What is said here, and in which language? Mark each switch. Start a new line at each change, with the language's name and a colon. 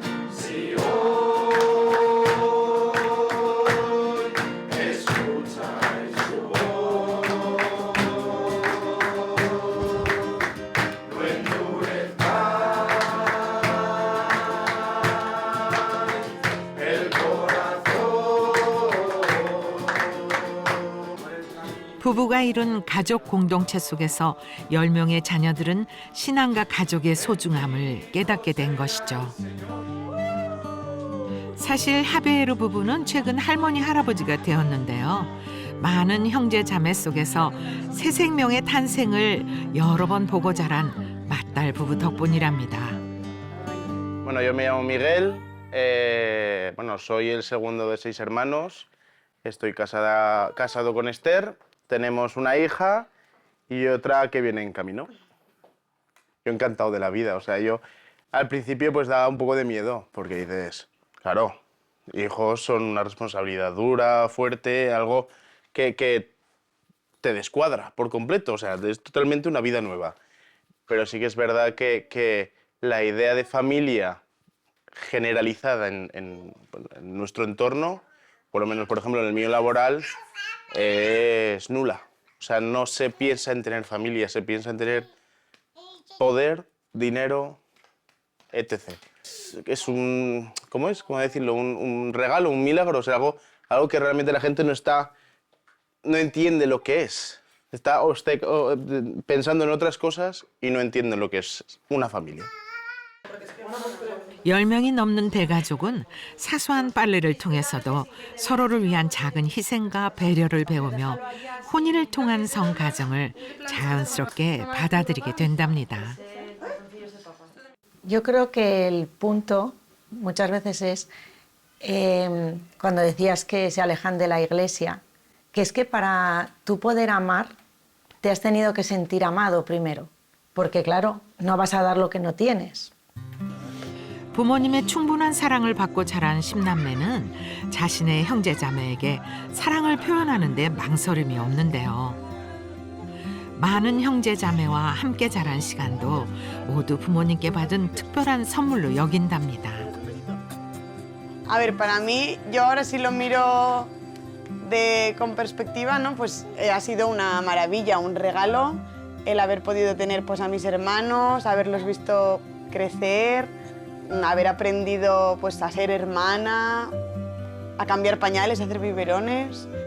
Spanish: Si hoy escucháis su voz, no endurezcáis el corazón.
Korean: 부부가 이룬 가족 공동체 속에서 10명의 자녀들은 신앙과 가족의 소중함을 깨닫게 된 것이죠. 사실 하베에르 부부는 최근 할머니 할아버지가 되었는데요. 많은 형제 자매 속에서 새 생명의 탄생을 여러 번 보고 자란 맏딸 부부 덕분이랍니다.
Spanish: Bueno, yo me llamo Miguel, soy el segundo de 6 hermanos, estoy casado con Esther, tenemos una hija y otra que viene en camino. Yo encantado de la vida, yo al principio pues daba un poco de miedo, porque dices, claro, hijos son una responsabilidad dura, fuerte, algo que te descuadra por completo, es totalmente una vida nueva. Pero sí que es verdad que la idea de familia generalizada en nuestro entorno, por lo menos, por ejemplo, en el mío laboral, es nula. No se piensa en tener familia, se piensa en tener poder, dinero, etc. Es un, ¿cómo decirlo? Un regalo, un milagro, algo que realmente la gente no entiende lo que es. Está pensando en otras cosas y no entiende lo que es una familia.
Korean: 10명이 넘는 대가족은 사소한 빨래를 통해서도 서로를 위한 작은 희생과 배려를 배우며 혼인을 통한 성가정을 자연스럽게 받아들이게 된답니다.
Spanish: Yo creo que el punto muchas veces es cuando decías que se alejan de la iglesia, que es que para tú poder amar te has tenido que sentir amado primero, porque claro, no vas a dar lo que no tienes.
Korean: 부모님의 충분한 사랑을 받고 자란 10남매는 자신의 형제자매에게 사랑을 표현하는 데 망설임이 없는데요. 많은 형제자매와 함께 자란 시간도 모두 부모님께 받은 특별한 선물로 여긴답니다.
Spanish: A ver, para mí, yo ahora sí lo miro con perspectiva, ¿no? Pues ha sido una maravilla, un regalo el haber podido tener pues, a mis hermanos, haberlos visto crecer, haber aprendido pues, a ser hermana, a cambiar pañales, a hacer biberones.